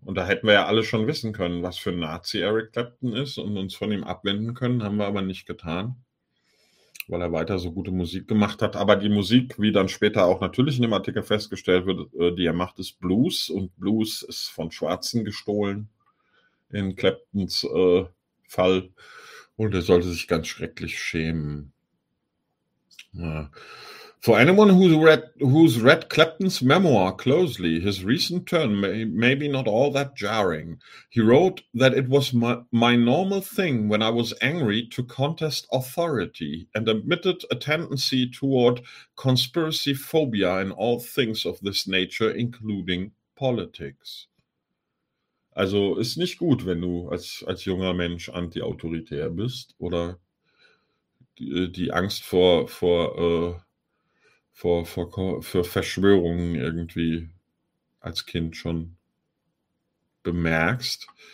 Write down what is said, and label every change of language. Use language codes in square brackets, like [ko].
[de] Und da hätten wir ja alle schon wissen können, was für ein Nazi Eric Clapton ist und uns von ihm abwenden können, haben wir aber nicht getan, weil er weiter so gute Musik gemacht hat. Aber die Musik, wie dann später auch natürlich in dem Artikel festgestellt wird, die er macht, ist Blues und Blues ist von Schwarzen gestohlen in Claptons Fall und er sollte sich ganz schrecklich schämen. Ja. [en] For anyone who's read Clapton's memoir closely, his recent turn may be not all that jarring. He wrote that it was my normal thing when I was angry to contest authority and admitted a tendency toward conspiracy phobia in all things of this nature, including politics. [de] Also ist nicht gut, wenn du als junger Mensch anti-autoritär bist oder die Angst vor Verschwörungen irgendwie als Kind schon bemerkst.